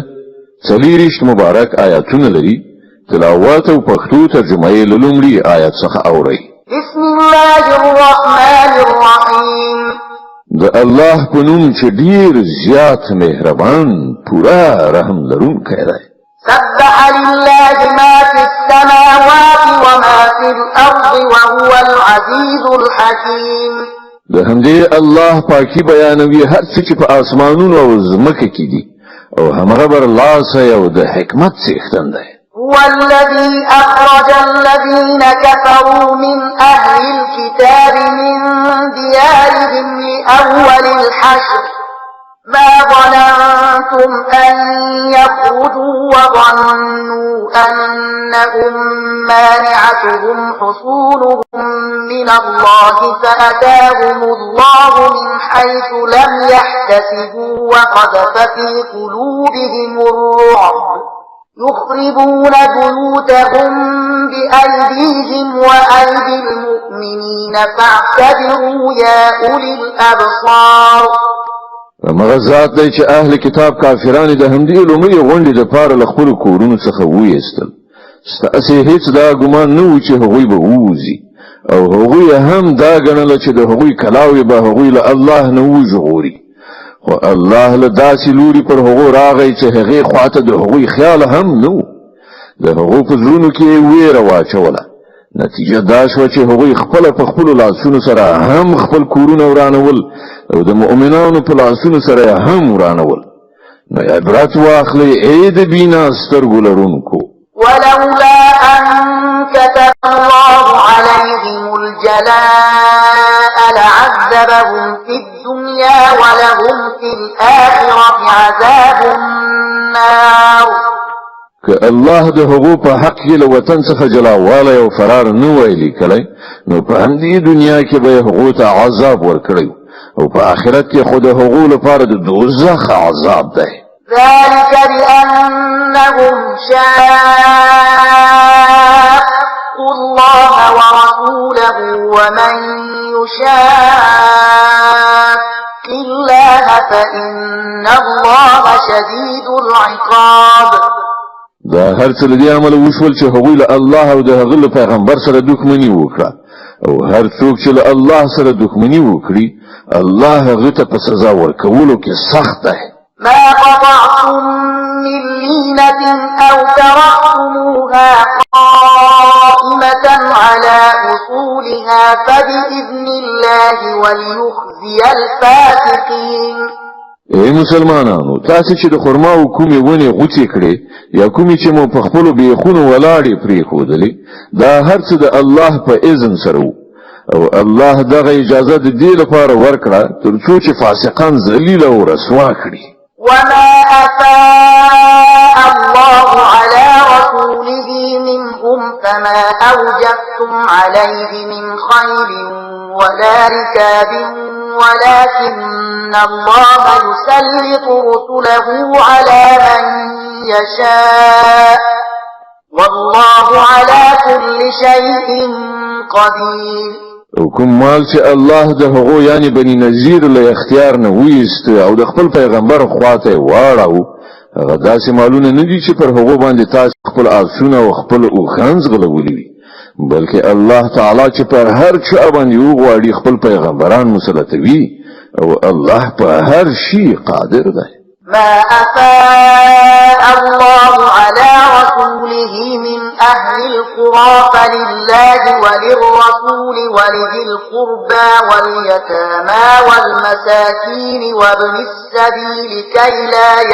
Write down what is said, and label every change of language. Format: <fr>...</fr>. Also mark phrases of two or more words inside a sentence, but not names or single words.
<ps>40 مبارک آیاتونه لري. تلاوت او پښتو ترجمه یې لومړی آیات څخه اوري.</ps> <ar>بسم الله الرحمن الرحیم.</ar> <ps>د الله په نوم چې ډیر زیات مهربان پورا رحم لرونکی دی.</ps> <ar>سبح لله ما في السماوات وما في الأرض وهو العزيز الحكيم.</ar> <ps>د همدې الله پاکي بیانوي هر څه چې په اسمانونو او ځمکه کې دي او همغه بر الله سره او د حکمت څښتن دی.</ps> <ar>هو الذي أخرج الذين كفروا من أهل الكتاب من ديارهم لأول الحشر ما ظننتم أن يخرجوا وظنوا أنهم مانعتهم حصولهم من الله فأتاهم الله من حيث لم يحتسبوا وقذف في قلوبهم الرعب يخربون بيوتهم بأيديهم وأيدي المؤمنين فاعتبروا يا أولي الأبصار.</ar> <ps>مغزات دی چې اهل کتاب کافرانو د همدې لومړی غونډې د پاره له خپل کورونو څخه وېستل. ستاسو هیڅ دا ګمان نه و چې هغوی به ووځي او هغوی هم دا ګڼل چې د هغوی کلاوي به هغوی له الله نه وژغوري. خو الله له داسې لوري پر هغو راغی چې هغې خواته د هغوی خیال هم نه و. د هغو په زړونو کې ویره واچوله. نتیجه دا شوه چې هغوی خپله په خپلو لاسونو سره هم خپل کورونه ورانول او د مؤمنانو په لاسونو سره هم ورانول. نو عبرت واخلئ ای د بینا سترګو لرونکو.</ps> <ar>ولولا أن كتب الله عليهم الجلاء لعذبهم في الدنيا ولهم في الآخرة عذاب النار.</ar> <ps>که الله د هغو په حق کې له وطن څخه جلاوالی او فرار نه وای لیکلی نو په همدې دنیا کې به هغو ته عذاب ورکړی او په آخرت کې خو د هغو لپاره د دوزخ عذاب دی.</ps> <ar>ذلك بأنهم شاقوا الله ورسوله ومن يشاق الله فإن الله شديد العقاب.</ar> <ps>دا هر څه لدی عمل وشول چې هغوی له الله او د هغه له پیغمبر سره دښمنی وکړه او هر څوک چې له الله سره دښمنی وکړي الله هغه ته په سزا ورکولو کې سخت دی.</ps> <ar>ما قطعتم من لينة أو تركتموها قائمة على أصولها فبإذن الله وليخزي الفاسقين.</ar> <ps>ای مسلمانانو تاسو چې د خرما او کومې ونې غوڅې کړې یا کومې چې مو په خپلو بیخونو ولاړې پرېښودلې دا هر څه د الله په اذن سره وو او الله دغه اجازه د دې لپاره ورکړه تر څو چې فاسقان ذلیل او رسوا کړي.</ps> <ar>وما أفاء الله على رسوله منهم فما أوجفتم عليه من خيل ولا ركاب ولكن الله يسلط رسله على من يشاء والله على كل شيء قدير.</ar> <ps>او کوم مال چې الله د هغو یعنی بني نذیر له اختیار نه ویست او د خپل پیغمبر خواته واړو هغه داسې مالونه نه دي چې پر هغو باندې تاسو خپل آسونه او خپل اوښان ځغلولي وي بلکې الله تعالی چې پر هر چا باندې وغواړي خپل پیغمبران مسلطوي او الله په هر شي قادر دی.</ps> <ar>ما أفاء الله على رسوله من أهل القرى فلله وللرسول ولذي القربى واليتامى والمساكين وابن السبيل كي لا</ar>